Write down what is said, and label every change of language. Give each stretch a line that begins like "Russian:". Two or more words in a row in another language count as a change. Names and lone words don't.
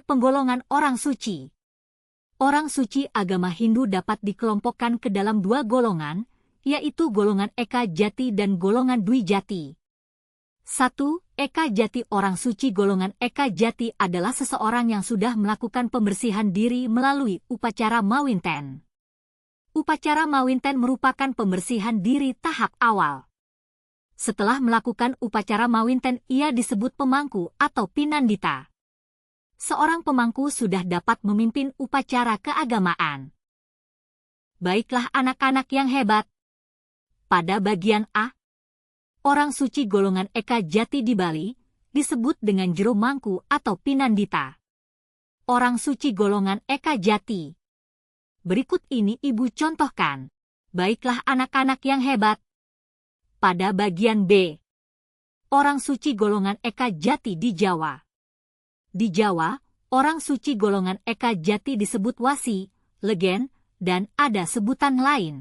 Indonesian: Penggolongan orang suci. Orang suci agama Hindu dapat dikelompokkan ke dalam 2 golongan, yaitu golongan Eka Jati dan golongan Dwi Jati. 1. Eka Jati. Orang suci golongan Eka Jati adalah seseorang yang sudah melakukan pembersihan diri melalui upacara mawinten. Upacara mawinten merupakan pembersihan diri tahap awal. Setelah melakukan upacara mawinten, ia disebut pemangku atau pinandita. Seorang pemangku sudah dapat memimpin upacara keagamaan. Baiklah anak-anak yang hebat. Pada bagian A, orang suci golongan Eka Jati di Bali disebut dengan jero mangku atau pinandita. Orang suci golongan Eka Jati. Berikut ini Ibu contohkan. Baiklah anak-anak yang hebat. Pada bagian B. Orang suci golongan Eka Jati di Jawa. Di Jawa, orang suci golongan Eka Jati disebut Wasi, Legen, dan ada sebutan lain.